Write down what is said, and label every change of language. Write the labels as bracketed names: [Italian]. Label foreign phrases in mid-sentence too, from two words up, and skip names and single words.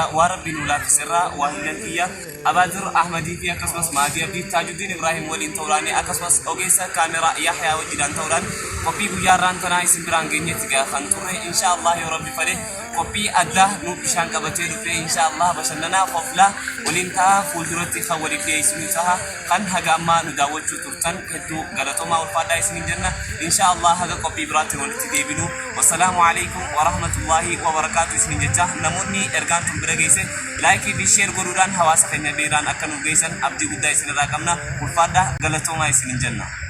[Oromo] Waa rabbiin nu laaffisirraa waa hilan kiyya Abaadir Ahmadii fi akkasumas Maadii Abdii Taajuddin Ibrahim waliin ta'uudhaan akkasumas ogeessa kaameraa Yahyaa wajjidhaan ta'uudhaan qophii guyyaa irraan tanaa isin biraan geenyetti gaafan turre inshaallah yoo rabbi fedhe qophii addaa nu bishaan qabatee dhufe inshaallah bashannanaa qoflaa waliin ta'a fuulduratti kan waliif dhiyeessinu ta'a kan haga ammaa nu daawwachuu turtan hedduu galatoomaa ulfaadhaa isiniin jenna inshaallah haga qophii biraatti walitti deebinu. [Arabic] والسلام عليكم ورحمة الله وبركاته [Oromo] isiniin jecha namoonni ergaan tun bira geesse laayikii fi sheer godhuudhaan hawaasa keenya beeraan akka nu geessan abdii guddaa isinirraa qabna ulfaadhaa galatoomaa isiniin jenna.